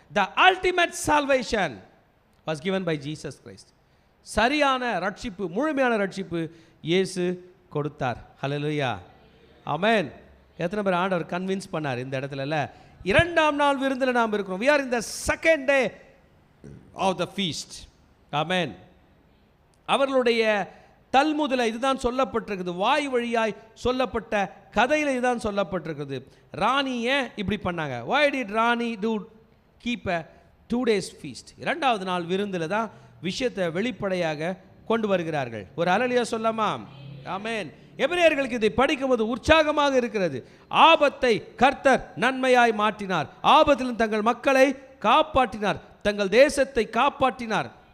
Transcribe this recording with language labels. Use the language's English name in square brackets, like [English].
[English] The ultimate salvation was given by Jesus Christ. [Tamil] சரியான ரட்சிப்பு, முழுமையான ரட்சிப்பு இயேசு கொடுத்தார். ஹல்லேலூயா. ஆமென். எத்தனை பேர் ஆண்டவர் கன்வின்ஸ் பண்ணார் இந்த இடத்துல? இல்லை, இரண்டாம் நாள் விருந்தில் நாம் இருக்கிறோம். [English] we are in the second day of the feast. [Tamil] ஆமென். அவர்களுடைய தல்முதில் இதுதான் சொல்லப்பட்டிருக்குது, வாய் வழியாய் சொல்லப்பட்ட கதையில் இதுதான் சொல்லப்பட்டிருக்குது. ராணி ஏன் இப்படி பண்ணாங்க? [English] why did rani do keep a 2 days feast? [Tamil] இரண்டாவது நாள் விருந்தில் தான் விஷயத்தை வெளிப்படையாக கொண்டு வருகிறார்கள். ஒரு ஹல்லேலூயா சொல்லாமா? ஆமென். எபிரேயர்களுக்கு இதை படிக்கும்போது உற்சாகமாக இருக்கிறது. ஆபத்தை கர்த்தர் நன்மையாய் மாற்றினார், ஆபத்திலும் தங்கள் மக்களை காப்பாற்றினார், தங்கள் தேசத்தை காப்பாற்றினார்.